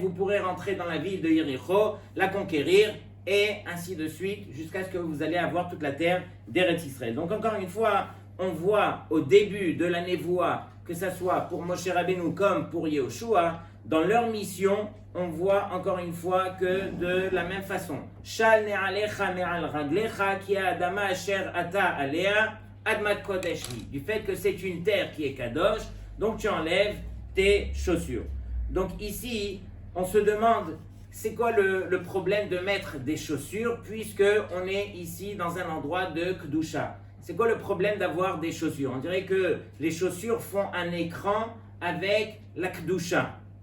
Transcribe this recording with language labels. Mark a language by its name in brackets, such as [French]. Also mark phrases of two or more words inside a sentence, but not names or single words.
[French] Vous pourrez rentrer dans la ville de Yéricho, la conquérir, et ainsi de suite, jusqu'à ce que vous allez avoir toute la terre d'Eretz Israël. Donc encore une fois, on voit au début de la névoie, que ce soit pour Moshe Rabbeinu comme pour Yehoshua, dans leur mission, on voit encore une fois que de la même façon. [Hebrew] של נעליך מעל רגליך כי האדמה אשר אתה עליה אדמת קודש, [French] du fait que c'est une terre qui est Kadosh, donc tu enlèves tes chaussures. Donc ici, on se demande, c'est quoi le problème de mettre des chaussures, puisque on est ici dans un endroit de Kedusha. C'est quoi le problème d'avoir des chaussures? On dirait que les chaussures font un écran avec la Kedusha.